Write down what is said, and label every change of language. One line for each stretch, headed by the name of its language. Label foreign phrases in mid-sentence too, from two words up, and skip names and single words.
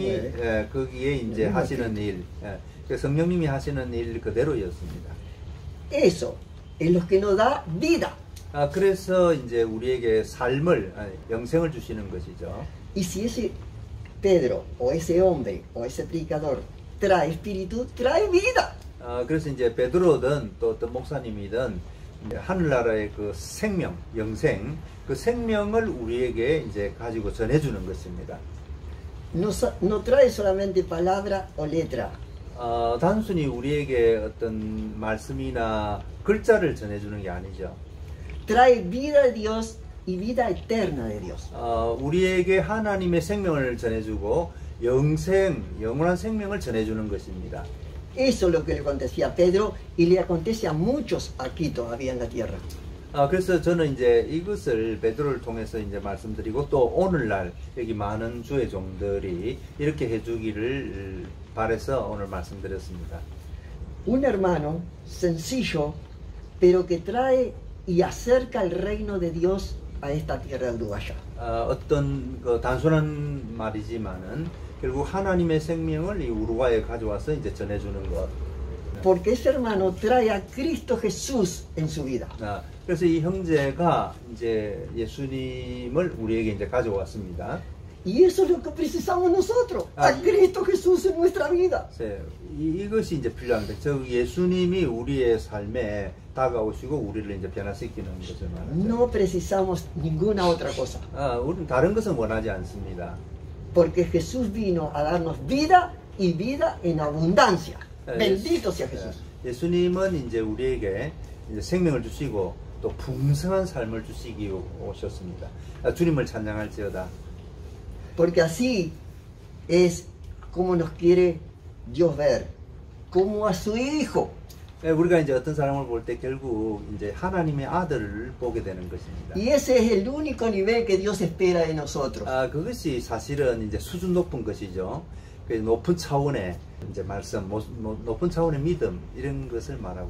Korean: 네. 거기에 이제 하시는 일, 성령님이 하시는 일 그대로였습니다.
Spanish: Eso es lo que nos da vida.
Korean: 그래서 이제 우리에게 삶을, 영생을 주시는 것이죠.
Spanish: Y si ese Pedro o ese hombre o ese predicador trae espíritu, trae vida.
Korean: 그래서 이제 베드로든 또 어떤 목사님이든 하늘나라의 그 생명, 영생, 그 생명을 우리에게 이제 가지고 전해주는 것입니다.
Spanish: No trae solamente palabra o letra.
Korean: 단순히 우리에게 어떤 말씀이나 글자를 전해주는 게 아니죠.
Spanish: Trae vida de Dios y vida eterna de Dios.
Korean: 우리에게 하나님의 생명을 전해주고 영원한 생명을 전해주는 것입니다.
Spanish: Eso es lo que le acontecía a Pedro y le acontece a muchos aquí todavía en la tierra.
Korean: 그래서 저는 이제 이것을 베드로를 통해서 이제 말씀드리고 또 오늘날 여기 많은 주의 종들이 이렇게 해주기를 바라서 오늘 말씀드렸습니다.
Spanish: Un hermano sencillo, pero que trae y acerca el reino de Dios a esta tierra uruguaya.
Korean: 어떤 그 단순한 말이지만은 결국 하나님의 생명을 이 우루과이에 가져와서 이제 전해주는 것.
Spanish: Porque ese hermano trae a Cristo Jesús en su vida.
Korean: 그래서 이 형제가 이제 예수님을 우리에게 이제 가져왔습니다.
Spanish: Y eso es lo que precisamos nosotros, a Cristo Jesús en nuestra vida.
Korean: 이것이 이제 필요합니다. 즉 예수님이 우리의 삶에 다가오시고 우리를 이제 변화시키는 것을 말하죠.
Spanish: No precisamos ninguna otra cosa.
Korean: 우리는 다른 것은 원하지 않습니다.
Spanish: Porque Jesús vino a darnos vida y vida en abundancia. Bendito sea Jesús.
Korean: 예수님은 이제 우리에게 이제 생명을 주시고 또 풍성한 삶을 주시기 오셨습니다. 주님을 찬양할지어다.
Spanish: Porque así es como nos quiere Dios ver, como a su Hijo,
Korean: 우리가 이제 어떤 사람을 볼 때 결국 이제 하나님의 아들을 보게 되는 것입니다.
Spanish: Y ese es el único nivel que Dios espera de nosotros.
Korean: 그것이 사실은 이제 수준 높은 것이죠. 그 높은 차원의 이제 말씀, 높은 차원의 믿음 이런 것을 말하고